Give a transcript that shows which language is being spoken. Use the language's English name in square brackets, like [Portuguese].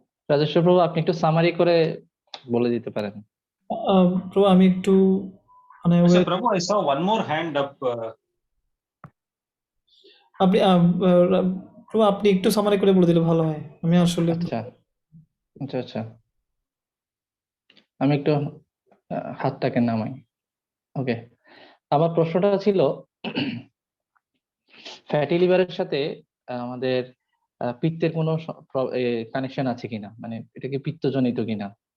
[Bangla] রাজেশ্বর প্রভু, আপনি একটু সামারি করে বলে দিতে পারেন। প্রভু আমি একটু [English] Prabhu, I saw one more hand up. [Bangla] আপনি প্রভু আপনি একটু সামারি করে বলে দিলে ভালো হয়। আমি আসলে আচ্ছা আমি একটু হাতটাকে নামাই। ওকে, আমার প্রশ্নটা ছিল ফ্যাটি লিভারের সাথে আমাদের পিত্তের কোনো কানেকশন আছে কিনা, মানে এটা কি পিত্তজনিত কিনা?